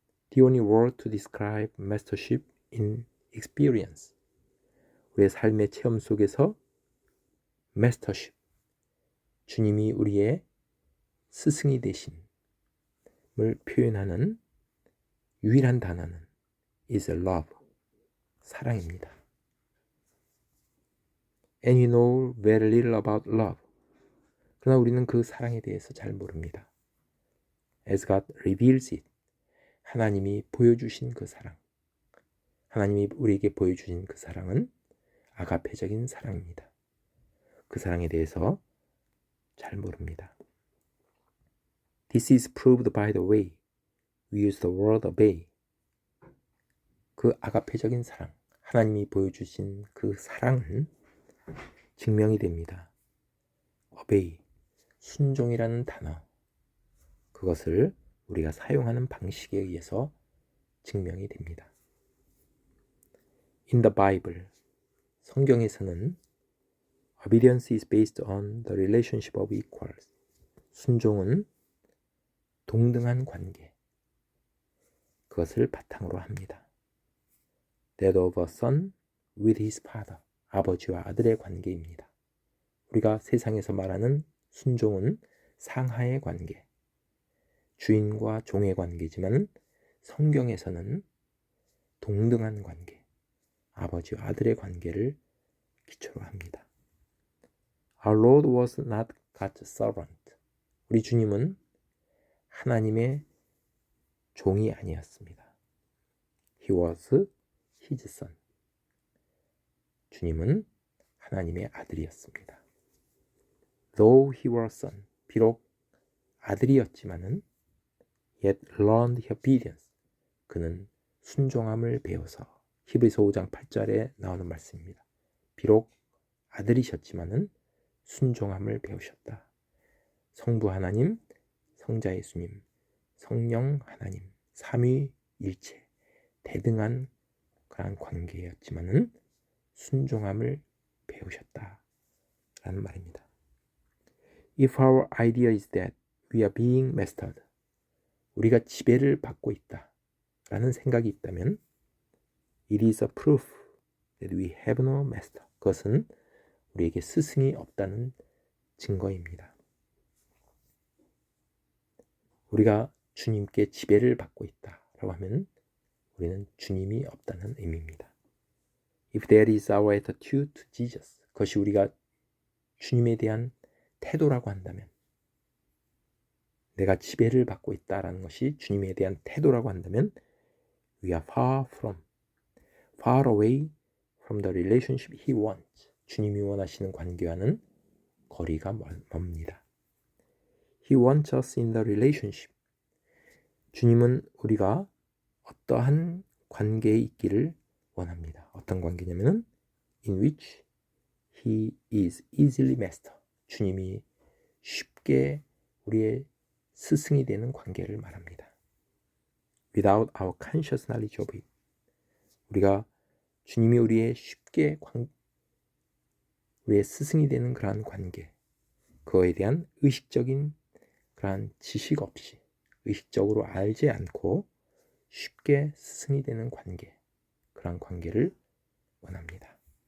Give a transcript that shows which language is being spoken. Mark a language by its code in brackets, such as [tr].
[en] The only word to describe mastership in experience. [ko] 우리의 삶의 체험 속에서 mastership, 주님이 우리의 스승이 되심을 표현하는 유일한 단어는 [en] is love, [ko] 사랑입니다. [en] And we know very little about love. [ko] 그러나 우리는 그 사랑에 대해서 잘 모릅니다. [en] As God reveals it. [ko] 하나님이 보여주신 그 사랑. 하나님이 우리에게 보여주신 그 사랑은 아가페적인 사랑입니다. 그 사랑에 대해서 잘 모릅니다. [en] This is proved by the way we use the word obey. [ko] 그 아가페적인 사랑, 하나님이 보여주신 그 사랑은 증명이 됩니다. obey, 순종이라는 단어, 그것을 우리가 사용하는 방식에 의해서 증명이 됩니다. [en] In the Bible, [ko] 성경에서는 [en] obedience is based on the relationship of equals. [ko] 순종은 동등한 관계, 그것을 바탕으로 합니다. [en] That of a son with his father. [ko] 아버지와 아들의 관계입니다. 우리가 세상에서 말하는 순종은 상하의 관계, 주인과 종의 관계지만 성경에서는 동등한 관계, 아버지와 아들의 관계를 기초로 합니다. [en] Our Lord was not God's servant. [ko] 우리 주님은 하나님의 종이 아니었습니다. [en] He was his son. [ko] 주님은 하나님의 아들이었습니다. [en] Though he was son, [ko] 비록 아들이었지만은 [en] yet learned obedience. [ko] 그는 순종함을 배워서 히브리서 5장 8절에 나오는 말씀입니다. 비록 아들이셨지만은 순종함을 배우셨다. 성부 하나님, 성자 예수님, 성령 하나님, 삼위일체 대등한 그런 관계였지만은 순종함을 배우셨다라는 말입니다. [en] If our idea is that we are being mastered, [ko] 우리가 지배를 받고 있다라는 생각이 있다면 [en] it is a proof that we have no master. [ko] 그것은 우리에게 스승이 없다는 증거입니다. 우리가 주님께 지배를 받고 있다라고 하면 우리는 주님이 없다는 의미입니다. [en] If that is our attitude to Jesus, [ko] 그것이 우리가 주님에 대한 태도라고 한다면, [en] 내가 지배를 받고 있다라는 것이 주님에 대한 태도라고 한다면 we are far away from the relationship He wants. [ko] 주님이 원하시는 관계와는 거리가 멉니다. [en] He wants us in the relationship. [ko] 주님은 우리가 어떠한 관계에 있기를 원합니다. 어떤 관계냐면은 [en] in which He is easily master. [ko] 주님이 쉽게 우리의 스승이 되는 관계를 말합니다. [en] Without our conscious knowledge of it. [ko] 우리가 주님이 우리의 쉽게 우리의 스승이 되는 그러한 관계, 그거에 대한 의식적인 그러한 지식 없이, 의식적으로 알지 않고 쉽게 스승이 되는 관계, 그러한 관계를 원합니다.